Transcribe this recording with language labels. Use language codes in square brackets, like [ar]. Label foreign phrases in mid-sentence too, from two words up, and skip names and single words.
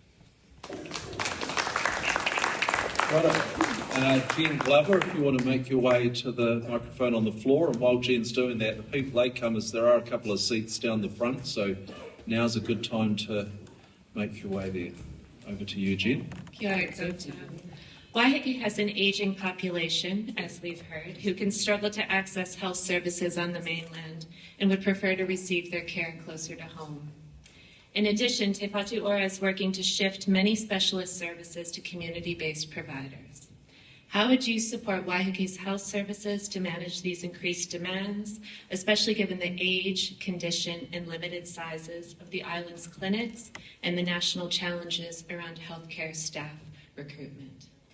[en] Right, Jen Glover, if you want to make your way to the microphone on the floor, and while Jen's doing that, the people latecomers, there are a couple of seats down the front, so now's a good time to make your way there. Over to you, Jen. [mi] Kia ora koutou. [en] Waiheke has an aging population, as we've heard, who can struggle to access health services on the mainland and would prefer to receive their care closer to home. In addition, Te Patu Ora is working to shift many specialist services to community-based providers. How would you support Waiheke's health services to manage these increased demands, especially given the age, condition, and limited sizes of the island's clinics and the national challenges around healthcare staff recruitment?